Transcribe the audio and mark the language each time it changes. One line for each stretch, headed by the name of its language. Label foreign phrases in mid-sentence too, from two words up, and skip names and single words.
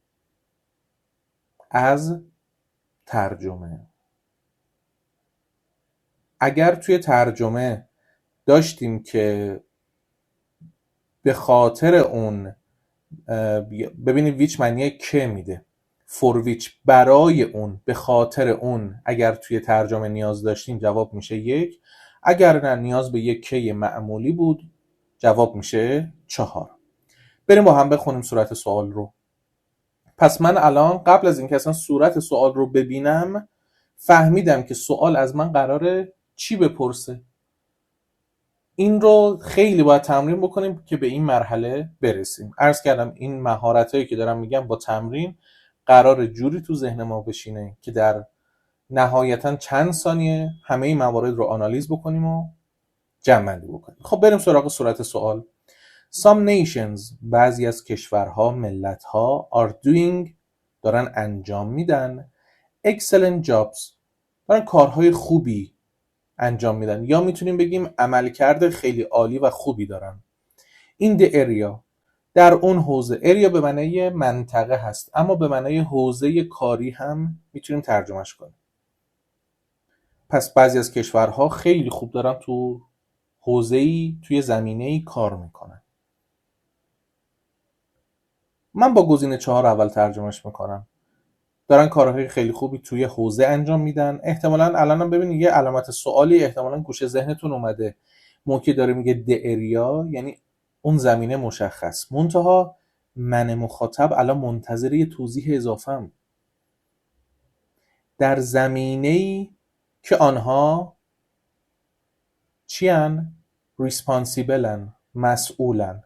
Persian: از ترجمه. اگر توی ترجمه داشتیم که به خاطر اون، ببینید ویچ معنی که میده،
English: for which
Persian: برای اون، به خاطر اون، اگر توی ترجمه نیاز داشتیم جواب میشه 1، اگر نه نیاز به یک که معمولی بود جواب میشه 4. بریم با هم بخونیم صورت سوال رو. پس من الان قبل از اینکه اصلا صورت سوال رو ببینم فهمیدم که سوال از من قراره چی بپرسه. این رو خیلی باید تمرین بکنیم که به این مرحله برسیم. عرض کردم این مهارتایی که دارم میگم با تمرین قرار جوری تو ذهن ما بشینه که در نهایتا چند ثانیه همه این موارد رو آنالیز بکنیم و جمع بندی بکنیم. خب بریم سراغ صورت سوال.
English: Some nations،
Persian: بعضی از کشورها، ملت‌ها
English: are doing،
Persian: دارن انجام میدن،
English: excellent jobs،
Persian: دارن کارهای خوبی انجام میدن، یا میتونیم بگیم عملکرد خیلی عالی و خوبی دارن.
English: in the area،
Persian: در اون حوزه. area به معنی منطقه هست، اما به معنی حوزه کاری هم میتونیم ترجمهش کنیم. پس بعضی از کشورها خیلی خوب دارن تو حوزه‌ای، توی زمینه‌ای کار میکنن. من با گزینه 4 اول ترجمهش میکنم. دارن کارهای خیلی خوبی توی حوزه انجام میدن. احتمالاً الانم ببینید یه علامت سوالی احتمالاً گوشه ذهنتون اومده. موقعی داره میگه
English: the area
Persian: یعنی اون زمینه مشخص. منتها من مخاطب الان منتظر یه توضیح اضافه‌ام. در زمینه‌ای که آنها چیان؟ ریسپانسیبلن، مسئولن.